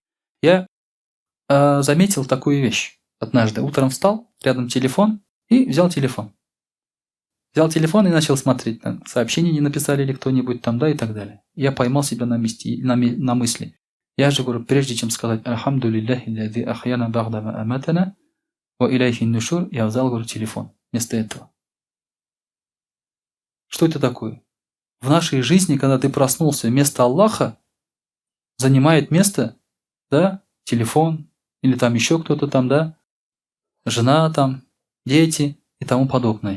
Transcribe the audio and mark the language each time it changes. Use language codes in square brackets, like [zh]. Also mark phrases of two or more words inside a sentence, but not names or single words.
[ru] Я заметил такую вещь. Однажды утром встал, рядом телефон, и взял телефон. Взял телефон и начал смотреть, там, сообщения не написали ли кто-нибудь там, да, и так далее. Я поймал себя на мысли. Я же говорю, прежде чем сказать [ar] «الحمد لله الذي أحيانا بعد ما أماتنا وإليه النشور», [ru] я взял, говорю, телефон вместо этого. Что это такое? В нашей жизни, когда ты проснулся, вместо Аллаха занимает место, да, телефон, или там еще кто-то там, да, жена там, дети и тому подобное.